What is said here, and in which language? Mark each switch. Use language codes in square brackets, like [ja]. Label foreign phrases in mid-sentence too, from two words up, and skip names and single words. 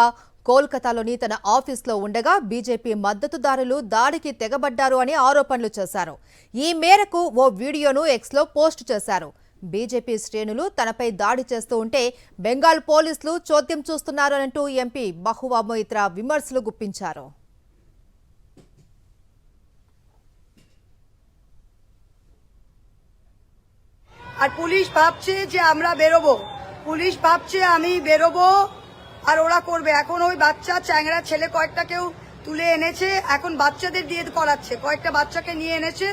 [te] కోల్కతాలోని తన ఆఫీసులో ఉండగా బీజేపీ మద్దతుదారులు దాడికి తెగబడ్డారు అని ఆరోపణలు చేశారు. ఈ మేరకు ఓ వీడియోను ఎక్స్లో పోస్ట్ చేశారు. బీజేపీ శ్రేణులు తనపై దాడి చేస్తూ ఉంటే బెంగాల్ పోలీసులు చోద్యం చూస్తున్నారంటూ ఎంపీ మహువా మొయిత్రా విమర్శలు గుప్పించారు. [bn] আর পুলিশ ভাবছে যে আমরা বেরোবো, পুলিশ ভাবছে আমি বেরোবো আর ওরা করবে। এখন ওই বাচ্চা চ্যাংড়া ছেলে কয়েকটাকেও তুলে এনেছে, এখন বাচ্চাদের দিয়ে করাচ্ছে, কয়েকটা বাচ্চাকে নিয়ে এনেছে।